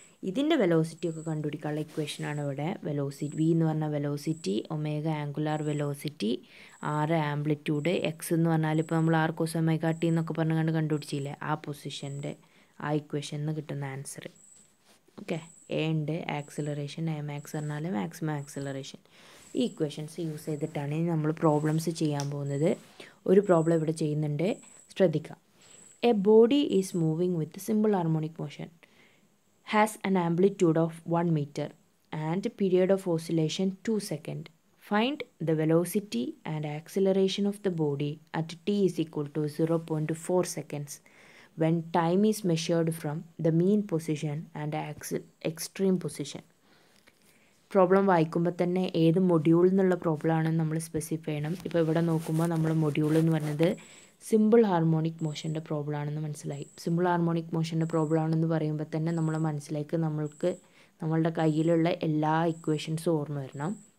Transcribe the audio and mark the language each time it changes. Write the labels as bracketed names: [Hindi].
[Malayalam] ഇതിൻ്റെ വെലോസിറ്റി ഒക്കെ കണ്ടുപിടിക്കാനുള്ള ഇക്വേഷനാണ് ഇവിടെ. വെലോസിറ്റി വി എന്ന് പറഞ്ഞാൽ velocity, omega angular velocity, R amplitude, X എന്ന് പറഞ്ഞാൽ ഇപ്പോൾ നമ്മൾ ആർ കോസ് ഒമേഗ ടി എന്നൊക്കെ പറഞ്ഞുകൊണ്ട് കണ്ടുപിടിച്ചില്ലേ, ആ പൊസിഷൻ്റെ ആ ഇക്വേഷനിൽ നിന്ന് കിട്ടുന്ന ആൻസർ. ഓക്കെ. എ ഉണ്ട്, ആക്സിലറേഷൻ എ മാക്സ് പറഞ്ഞാൽ മാക്സിമം ആക്സിലറേഷൻ. ഈ ഇക്വേഷൻസ് യൂസ് ചെയ്തിട്ടാണ് നമ്മൾ പ്രോബ്ലംസ് ചെയ്യാൻ പോകുന്നത്. ഒരു പ്രോബ്ലം ഇവിടെ ചെയ്യുന്നുണ്ട്, ശ്രദ്ധിക്കാം. [English] A body is moving with simple harmonic motion, has an amplitude of 1 meter and period of oscillation 2 seconds. Find the velocity and acceleration of the body at t is equal to 0.4 seconds when time is measured from the mean position and extreme position. [Malayalam] Problem വായിക്കുമ്പോൾ തന്നെ ഏത് module എന്നുള്ള problem ആണെന്ന് നമ്മൾ specify ചെയ്യണം. ഇപ്പോൾ ഇവിടെ നോക്കുമ്പോൾ നമ്മൾ മൊഡ്യൂൾ എന്ന് പറയുന്നത് സിമ്പിൾ ഹാർമോണിക് മോഷൻ്റെ പ്രോബ്ലം ആണെന്ന് മനസ്സിലായി. സിമ്പിൾ ഹാർമോണിക് മോഷൻ്റെ പ്രോബ്ലം ആണെന്ന് പറയുമ്പോൾ തന്നെ നമ്മളെ മനസ്സിലേക്ക് നമ്മളുടെ കയ്യിലുള്ള എല്ലാ ഇക്വേഷൻസും ഓർമ്മ വരണം.